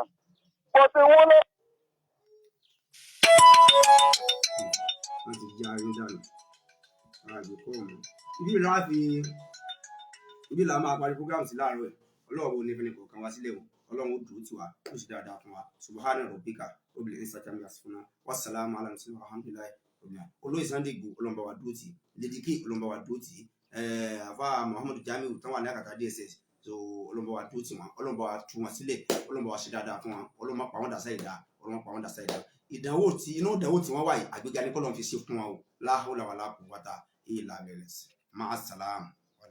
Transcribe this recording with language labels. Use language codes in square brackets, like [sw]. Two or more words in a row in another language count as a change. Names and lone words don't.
[yo] Bọ́sẹ̀ wọ́n lọ. wọ́n ti já ayé dànù àgbẹ̀kọ́ ọ̀mọ́ ibi là máa parí program sí láàárọ̀ ẹ̀ Ọlọ́run ò ní fẹ́ni kọ̀ọ̀kan wá sílẹ̀ o Ọlọ́run ó dùn tiwa ó sì dáadáa fún wa [ar] سبحان ربك رب العزة عما يصفون والسلام على المرسلين والحمد لله [yo] olóyè Sunday Igboho Ọlọ́run bá wa dúró tì Lady K Ọlọ́run bá wa dúró tì àfa Muhammadu Jamiu tán wà ní àkàtà DSS so Ọlọ́run bá wa dúró tì wọn Ọlọ́run bá wa tú wọn sílẹ̀ Ọlọ́run bá wa ṣe dáadáa fún wọn Ọlọ́run má pa wọ́n dà sáyidá Ọlọ́run pa wọ́n dà sáyidá ìdánwò tí wọ́n wà yìí àgbéga ní kọ́lọ́run fi ṣe fún wọn o [ar] لا حول ولا قوة إلا بالله مع السلام.